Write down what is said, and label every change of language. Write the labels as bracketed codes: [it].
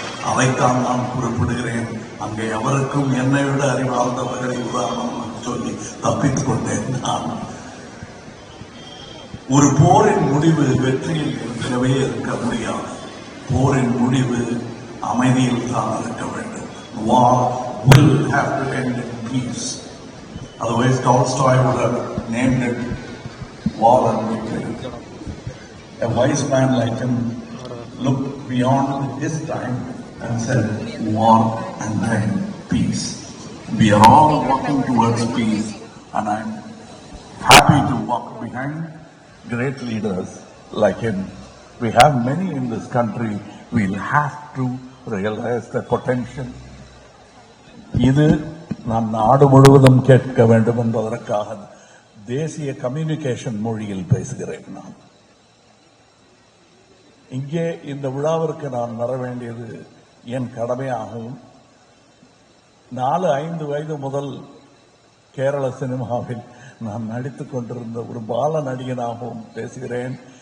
[ta] அதைத்தான் நான் குறிப்பிடுகிறேன். அங்கே அவருக்கும் என்னை விட அறிவார்ந்தவர்களை உதாரணம் சொல்லி தப்பித்துக் கொண்டேன். நான் ஒரு போரின் முடிவு வெற்றியில் இருக்கவே இருக்க முடியாது. போரின் முடிவு அமைதியில் தான் இருக்க வேண்டும். [en] War will have to end in peace. Otherwise Tolstoy would have named it War and Victory. A wise man like him looked beyond his time and said, war and then peace. We are all walking towards peace, and I'm happy to walk behind great leaders like him. We have many in this country. We'll have to realize the potential. [ta] இது நான் நாடு முழுவதும் கேட்க வேண்டும் என்பதற்காக தேசிய communication மொழியில் பேசுகிறேன். நான் இங்கே இந்த விழாவிற்கு நான் வர வேண்டியது என் கடமையாகவும் 4-5 வயது முதல் கேரள சினிமாவில் நான் நடித்துக் கொண்டிருந்த ஒரு பால நடிகனாகவும் பேசுகிறேன்.